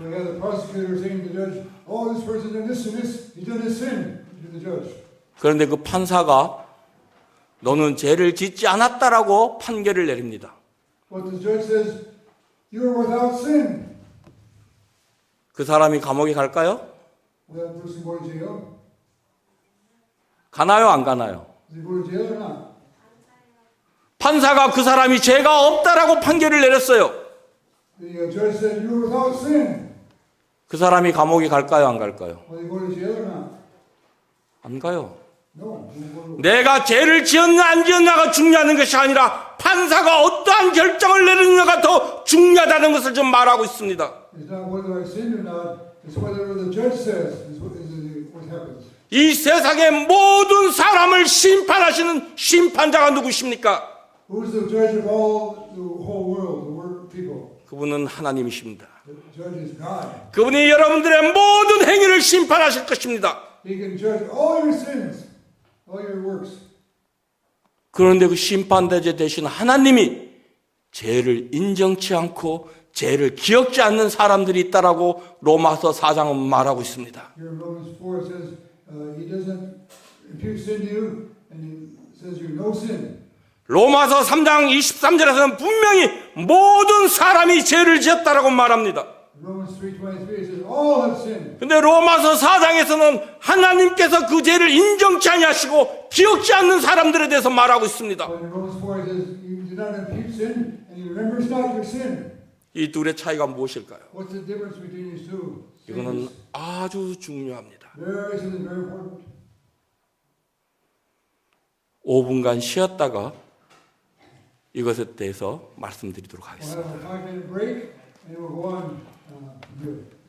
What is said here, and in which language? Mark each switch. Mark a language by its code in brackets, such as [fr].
[en] So you have the prosecutor saying to the judge, "Oh, this person done this and this. He done this sin." To the judge. [ko] 그런데 그 판사가 너는 죄를 짓지 않았다라고 판결을 내립니다. [en] But the judge says, "You are without sin." [ko] 그 사람이 감옥에 갈까요? [en] Will that person go to jail? [ko] 가나요, 안 가나요? [en] Does he go to jail or not? [ko] 판사가 그 사람이 죄가 없다라고 판결을 내렸어요. [en] The judge said, "You are without sin." [ko] 그 사람이 감옥에 갈까요, 안 갈까요? [en] Will he go to jail or not? [ko] 안 가요. [en] No. He won't go to- [ko] 내가 죄를 지었나 안 지었나가 중요한 것이 아니라 판사가 어떠한 결정을 내리느냐가 더 중요하다는 것을 좀 말하고 있습니다. [en] It's not whether I sinned or not. It's whether the judge says is what happens. [ko] 이 세상의 모든 사람을 심판하시는 심판자가 누구십니까? [en] Who's the judge of all the whole world, the world people? [ko] 그분은 하나님이십니다. [en] The judge is God. [ko] 그분이 여러분들의 모든 행위를 심판하실 것입니다. [en] He can judge all your sins, all your works. [ko] 그런데 그 심판대제 대신 하나님이 죄를 인정치 않고 죄를 기억지 않는 사람들이 있다라고 로마서 4장은 말하고 있습니다. [en] Here in Romans 4 it says, he doesn't impute sin to you, and he says you're no sin. [ko] 로마서 3장 23절에서는 분명히 모든 사람이 죄를 지었다라고 말합니다. [en] Romans 3:23 it says all have sinned. [ko] 근데 로마서 4장에서는 하나님께서 그 죄를 인정치 아니하시고 기억지 않는 사람들에 대해서 말하고 있습니다. [en] But in Romans 4 it says you do not impute sin, and he remembers not your sin. [ko] 이 둘의 차이가 무엇일까요? [en] What's the difference between these two? [ko] 이거는 아주 중요합니다. [en] Very simple, very important. [ko] 5분간 쉬었다가 이것에 대해서 말씀드리도록 [en] We'll [ko] 하겠습니다. [en] have a 5-minute break, and we'll go on from here.